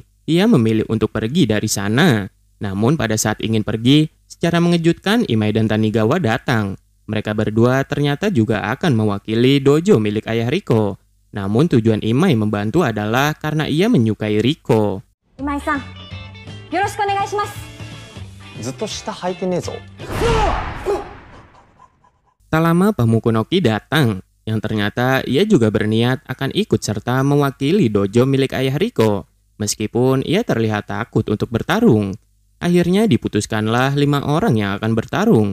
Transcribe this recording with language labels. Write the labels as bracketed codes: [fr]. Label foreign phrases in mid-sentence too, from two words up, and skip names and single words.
[id] Ia memilih untuk pergi dari sana. Namun pada saat ingin pergi, secara mengejutkan Imai dan Tanigawa datang. Mereka berdua ternyata juga akan mewakili dojo milik ayah Riko. Namun tujuan Imai membantu adalah karena ia menyukai Riko. [ja] 今井さん、よろしくお願いします. ずっと下履いてねえぞ。 [id] Tak lama Pamukunoki datang, yang ternyata ia juga berniat akan ikut serta mewakili dojo milik ayah Riko. Meskipun ia terlihat takut untuk bertarung. Akhirnya diputuskanlah 5 orang yang akan bertarung.